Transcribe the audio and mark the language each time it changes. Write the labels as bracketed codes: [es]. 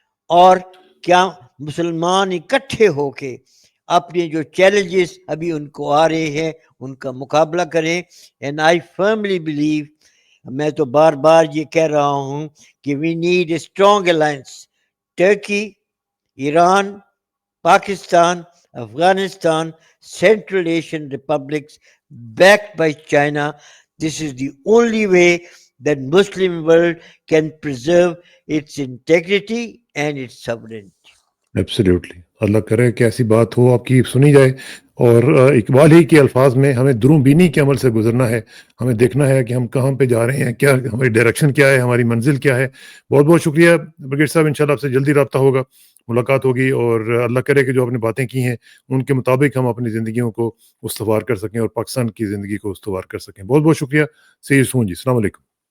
[ur] اور کیا مسلمان اکٹھے ہو کے اپنے جو چیلنجز ابھی ان کو آ رہے ہیں ان کا مقابلہ کریں۔ [en] and I firmly believe, [ur] میں تو بار بار یہ کہہ رہا ہوں کہ [en] we need a strong alliance, [ur] Turkey, Iran, Pakistan, Afghanistan, central Asian republics [en] backed by China. This is the only way that Muslim world can preserve its integrity and its sovereignty. [ur] Absolutely, اللہ کرے کہ ایسی بات ہو، آپ کی سنی جائے، اور اقبال ہی کے الفاظ میں ہمیں دروں بینی کے عمل سے گزرنا ہے، ہمیں دیکھنا ہے کہ ہم کہاں پہ جا رہے ہیں، کیا ہماری ڈائریکشن کیا ہے، ہماری منزل کیا ہے۔ بہت بہت شکریہ برگیڈ صاحب، انشاءاللہ آپ سے جلدی رابطہ ہوگا، ملاقات ہوگی، اور اللہ کرے کہ جو آپ نے باتیں کی ہیں ان کے مطابق ہم اپنی زندگیوں کو استوار کر سکیں اور پاکستان کی زندگی کو استوار کر سکیں۔ بہت بہت شکریہ، [en] see you soon [ur] جی، السلام علیکم۔